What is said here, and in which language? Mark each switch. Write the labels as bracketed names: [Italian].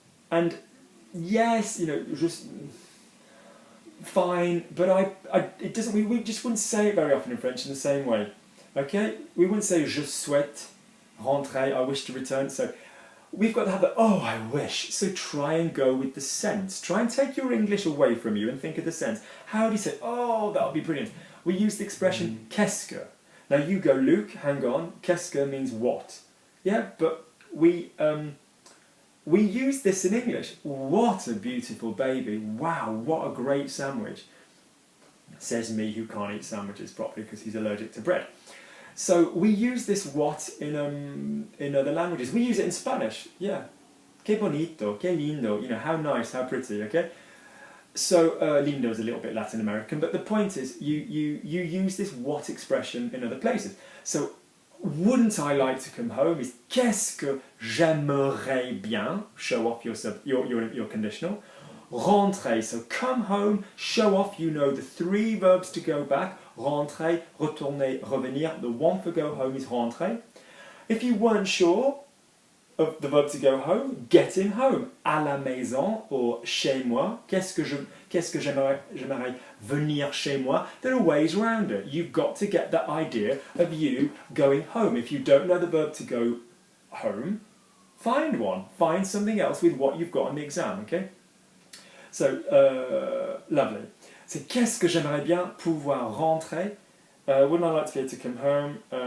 [English] And yes, you know, just fine, but it doesn't, we just wouldn't say it very often in French in the same way, okay? We wouldn't say [French] je souhaite rentrer, [English] I wish to return, so we've got to have the, oh, I wish. So try and go with the sense. Try and take your English away from you and think of the sense. How do you say, oh, that would be brilliant? We use the expression [French] qu'est-ce que. [English] Now you go, Luke, hang on, [French] qu'est-ce que [English] means what? Yeah, but we use this in English. What a beautiful baby. Wow, what a great sandwich. Says me who can't eat sandwiches properly because he's allergic to bread. So we use this what in other languages. We use it in Spanish. Yeah. [Spanish] Que bonito, que lindo. [English] You know, how nice, how pretty, okay? So lindo is a little bit Latin American, but the point is you use this what expression in other places. So wouldn't I like to come home is [French] qu'est-ce que j'aimerais bien, [English] show off your conditional. Rentrer, so come home, show off, you know the 3 verbs to go back. [French] Rentrer, retourner, revenir. [English] The one for go home is rentrer. If you weren't sure of the verb to go home, get him home. [French] À la maison or chez moi. Qu'est-ce que j'aimerais venir chez moi? [English] There are ways around it. You've got to get that idea of you going home. If you don't know the verb to go home, find one. Find something else with what you've got on the exam, okay? So, lovely. [French] C'est qu'est-ce que j'aimerais bien pouvoir rentrer? [English] Wouldn't I like to be able to come home?